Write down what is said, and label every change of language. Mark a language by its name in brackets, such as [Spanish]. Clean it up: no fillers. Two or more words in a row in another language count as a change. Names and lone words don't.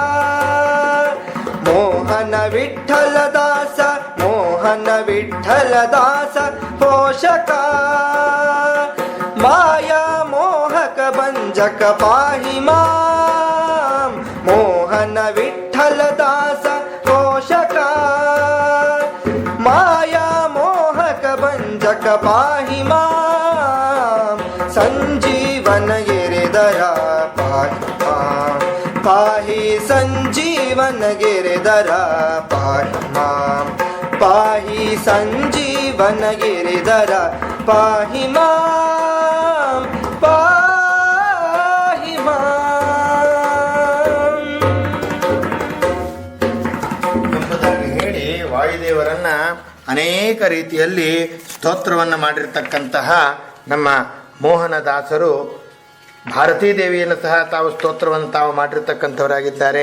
[Sanskrit] ಮೋಹನ ವಿಠ್ಠಲ ದಾಸ, ಮೋಹನ ವಿಠ್ಠಲ ದಾಸ ಪೋಷಕ, ಮಾಯಾ ಮೋಹಕ ಭಂಜಕ ಪಾಹಿ ಮಾಂ, ಮೋಹನ ವಿಠ್ಠಲ ದಾಸ ಪೋಷಕ, ಮಾಯಾ ಮೋಹಕ ಭಂಜಕ ಪಾಹಿ ಮಾಂ, ಸಂಜೀವನ ಗಿರಿಧರ ಪಾಹಿ ಮಾಂ, ಪಾಹಿ ಸಂಜೀವನ ಗಿರಿಧರ ಪಾಹಿ ಮಾಂ, ಪಾಹಿ ಸಂಜೀವನ ಗಿರಿಧರ ಪಾಹಿ ಮಾಂ, ಪಾಹಿ ಮಾಂ [Kannada] ಎಂಬುದಾಗಿ ಹೇಳಿ ವಾಯುದೇವರನ್ನ ಅನೇಕ ರೀತಿಯಲ್ಲಿ ಸ್ತೋತ್ರವನ್ನು ಮಾಡಿರ್ತಕ್ಕಂತಹ ನಮ್ಮ ಮೋಹನದಾಸರು ಭಾರತೀ ದೇವಿಯನ್ನು ಸಹ ತಾವು ಸ್ತೋತ್ರವನ್ನು ತಾವು ಮಾಡಿರ್ತಕ್ಕಂಥವರಾಗಿದ್ದಾರೆ.